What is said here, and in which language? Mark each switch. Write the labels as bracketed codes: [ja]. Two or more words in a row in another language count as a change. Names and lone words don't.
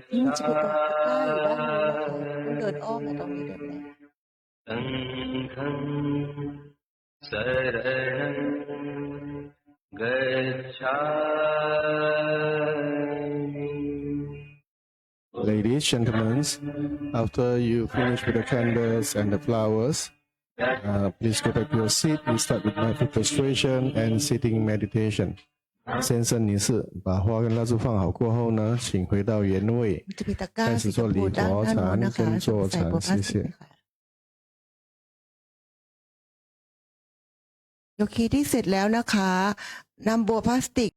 [th] ที่มันจะไปกดตะกร้าอยู่ด้านนู้นนะคะต้องเดินอ้อมมาตรงนี้เดินเลย [pi] Sangham saranam gacchami [en] Ladies, gentlemen, after you finish with the candles and the flowers, please go back to your seat. We start with mindful prostration and sitting meditation. [zh] 先生女士，把花跟蜡烛放好过后呢，请回到原位， [th] มันจะมีตะกร้า [zh] 开 [th] สี [zh] 始 [th] ชม [zh] 做 [th] พู [zh] 礼 [th] ด้าน [zh] 佛 [th] โน้น [zh] 禅 [th] นะคะ [zh] 跟坐 [th] ใส่ [zh] 禅， [th] บัวพลา [zh] 谢 [th] สติก [zh] 谢。 [th] ค่ะโยคีที่เสร็จแล้วนะคะนำบัวพลาสติก